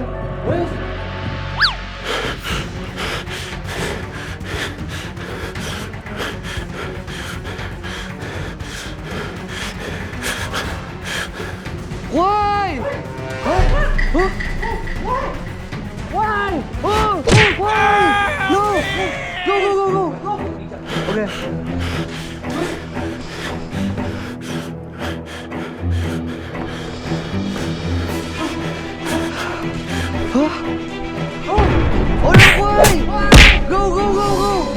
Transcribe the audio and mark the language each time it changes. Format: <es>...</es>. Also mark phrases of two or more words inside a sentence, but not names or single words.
<en>Where's Why? Huh? Huh? Why? Oh, why? No! Go, go, go, go! Okay. Huh? Oh no, why? Go, go, go, go!</en>